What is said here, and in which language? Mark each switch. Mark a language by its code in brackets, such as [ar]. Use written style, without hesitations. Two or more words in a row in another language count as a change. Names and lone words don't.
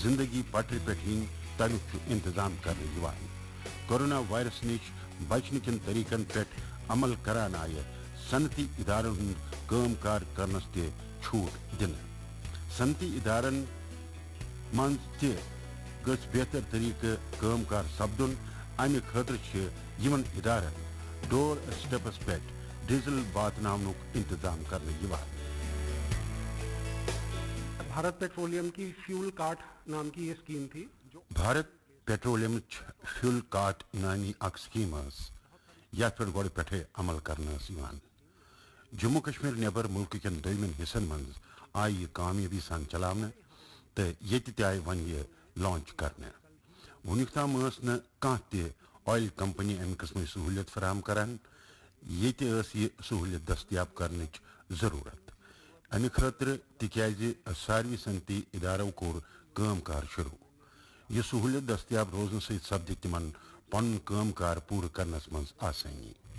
[ks] زندگی پٹرِ پٮ۪ٹھ یِنۍ تمیُک چھُ انتظام کرنہٕ یِوان کرونا وائرس نِش بچنہٕ کٮ۪ن طریقن پٮ۪ٹھ عمل کران آیہِ صنعتی ادارن ہُنٛد کٲم کار کرنس تہِ چھوٹ دِنہٕ صنعتی ادارن منٛز تہِ گٔژھ بہتر طریقہٕ کٲم کار سپدُن امہِ خٲطرٕ چھِ یِمن ادارن ڈور سٹیپس پٮ۪ٹھ ڈیزل واتناونُک انتظام کرنہٕ یِوان [ur] بھارت پیٹرولیم کی فیول کارٹ نام کی یہ اسکیم تھی [ks] بھارت پیٹرولیم فیول کارٹ نامی اکھ سکیٖم ٲس یتھ پٮ۪ٹھ گۄڈٕ پٮ۪ٹھے عمل کرنہٕ ٲس یِوان جموں کشمیر نیبر ملکہٕ کٮ۪ن دوٚیمٮ۪ن حصن منٛز آیہِ یہِ کامیٲبی سان چلاونہٕ تہٕ ییٚتہِ تہِ آیہِ وۄنۍ یہِ لانچ کرنہٕ وُنیُک تام ٲس نہٕ کانٛہہ تہِ آیل کمپنی امہِ قٕسمٕچ سہوٗلیت فراہم کران ییٚتہِ ٲس یہِ سہوٗلیت دٔستیاب کرنٕچ ضروٗرت امہِ خٲطرٕ تِکیازِ ساروٕے صنعتی ادارو کوٚر کٲم کار شروٗع یہِ سہوٗلیت دٔستیاب روزنہٕ سۭتۍ سپدِ تِمن پنُن کٲم کار پوٗرٕ کرنس منٛز آسٲنی